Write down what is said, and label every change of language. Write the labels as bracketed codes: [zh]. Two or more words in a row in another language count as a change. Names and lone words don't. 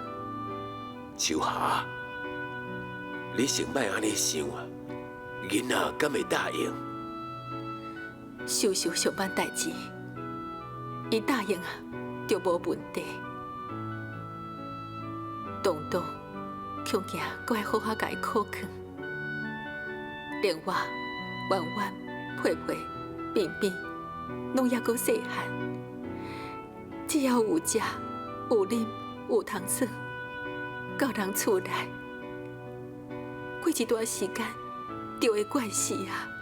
[nan] 秋霞，你先莫安尼想啊，囡仔敢会答应？秀秀上班代志，伊答应啊，就无问题。东东，恐惊阁爱好好甲伊考劝。另外，婉婉、佩佩、冰冰，拢还阁细汉，只要有食、有啉、有通耍，到人厝内，过一段时间就会惯死啊。